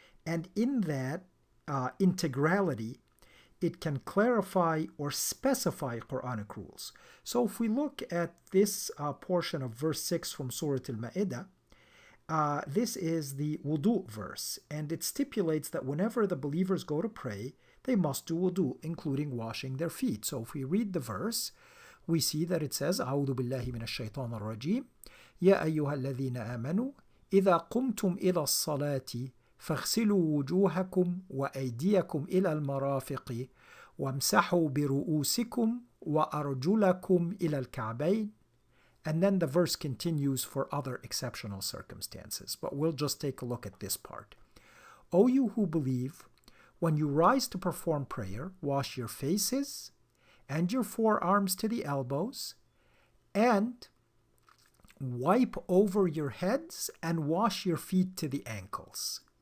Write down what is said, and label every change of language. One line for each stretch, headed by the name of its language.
English: And in that integrality, it can clarify or specify Quranic rules. So if we look at this portion of verse 6 from Surah Al-Ma'idah, this is the wudu verse, and it stipulates that whenever the believers go to pray, they must do wudu, including washing their feet. So if we read the verse, we see that it says,
Arabic: أعوذ بالله من الشيطان الرجيم يا أيها الذين آمنوا إذا قمتم إلى الصلاة فاغسلوا وجوهكم وأيديكم إلى المرافق وامسحوا برؤوسكم وأرجلكم إلى الكعبين.
English: And then the verse continues for other exceptional circumstances, but we'll just take a look at this part. O you who believe, when you rise to perform prayer, wash your faces and your forearms to the elbows, and wipe over your heads and wash your feet to the ankles.